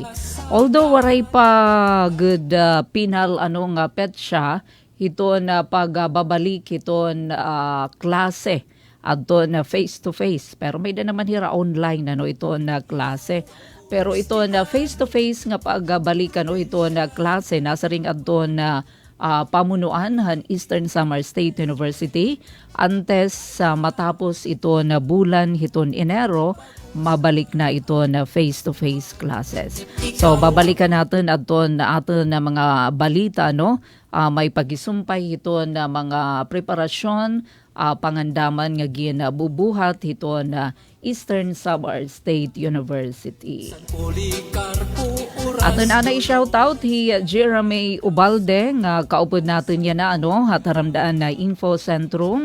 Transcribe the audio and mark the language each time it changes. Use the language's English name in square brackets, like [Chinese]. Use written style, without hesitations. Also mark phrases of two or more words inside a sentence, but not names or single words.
[Waray] Although waray pa good pinal nga petsa ito na pagbabalik ito klase adto na [English] face to face, [Waray] pero may da naman hira online ito na klase. Pero ito na [English] face-to-face [Waray] nga pagbalikan ito na klase nasa ring adto na pamunuan han Eastern Samar State University antes matapos ito na bulan hiton Enero mabalik na ito na [English] face-to-face classes. [Filipino] So babalikan natin [Waray] aton na mga balita may pagisumpay ito na mga preparasyon pangandaman nga ginabubuhat ito na Eastern Samar State University. Aton ana i-shoutout Jeremy Ubalde nga kaupod natin yan na hataramdaan na Info Centrum.